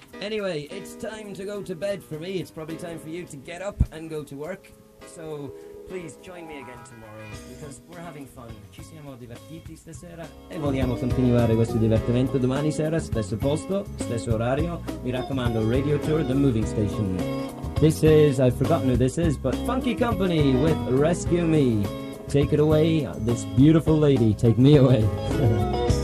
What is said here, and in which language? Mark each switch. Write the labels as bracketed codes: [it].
[en] Anyway, it's time to go to bed for me, it's probably time for you to get up and go to work. So, please join me again tomorrow, because we're having fun. [it] Ci siamo divertiti stasera e vogliamo continuare questo divertimento domani sera, stesso posto, stesso orario. Mi raccomando, [en] Radio Tour, the moving station. This is, I've forgotten who this is, but Funky Company with Rescue Me. Take it away, this beautiful lady, take me away.